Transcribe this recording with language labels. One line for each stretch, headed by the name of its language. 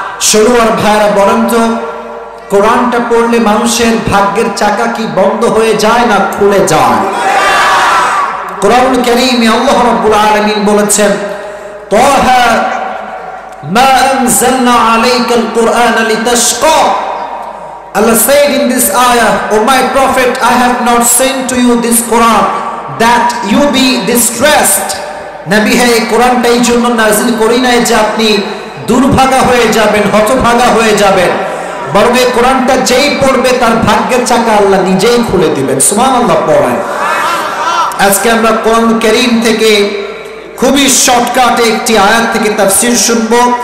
Bangla: সরোয়ার ভাইরা, বলেন তো, কোরআনটা পড়লে মানুষের ভাগ্যের চাকা কি বন্ধ হয়ে যায় না খুলে যায়? কোরআনুল কারীমে আল্লাহ রাব্বুল আলামিন বলেছেন,
Arabic: তাহা মা আনজালনা আলাইকাল কুরআনা লিতাশকা।
English: Allah said in this ayah, O my prophet, I have not sent to you this Quran that you be distressed.
Bangla: নবী হে, এই কোরআনটা এই জন্য নাযিল করি নাই যে আপনি দুর্ভাগা হয়ে যাবেন, হতভাগা হয়ে যাবেন, বরং এই কোরআনটা যেই পড়বে তার ভাগ্যের চাকা আল্লাহ নিজেই খুলে দিবেন। সুবহানাল্লাহ পড়েন। আজকে আমরা কোরআন কারীম থেকে খুবই শর্টকাটে একটি আয়াত থেকে তাফসীর শুনবো।